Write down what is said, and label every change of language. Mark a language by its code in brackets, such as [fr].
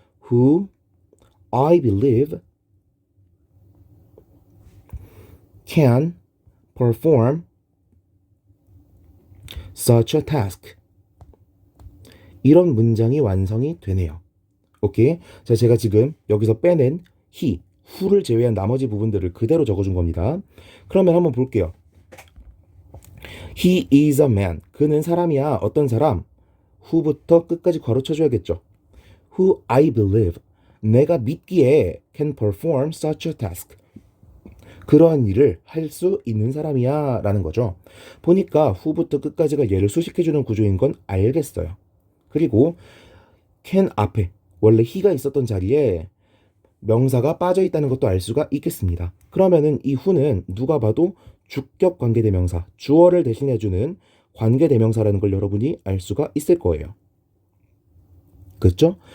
[en] who I believe can perform such a task. [ko] 이런 문장이 완성이 되네요. 오케이. 자, 제가 지금 여기서 빼낸 he, who를 제외한 나머지 부분들을 그대로 적어준 겁니다. 그러면 한번 볼게요. [en] He is a man. [ko] 그는 사람이야. 어떤 사람? who부터 끝까지 괄호 쳐줘야겠죠. [en] who I believe. [ko] 내가 믿기에 [en] can perform such a task. [ko] 그러한 일을 할 수 있는 사람이야 라는 거죠. 보니까 who부터 끝까지가 얘를 수식해주는 구조인 건 알겠어요. 그리고 can 앞에 원래 he가 있었던 자리에 명사가 빠져 있다는 것도 알 수가 있겠습니다. 그러면은 이 who는 누가 봐도 주격 관계대명사, 주어를 대신해주는 관계대명사라는 걸 여러분이 알 수가 있을 거예요. 그렇죠?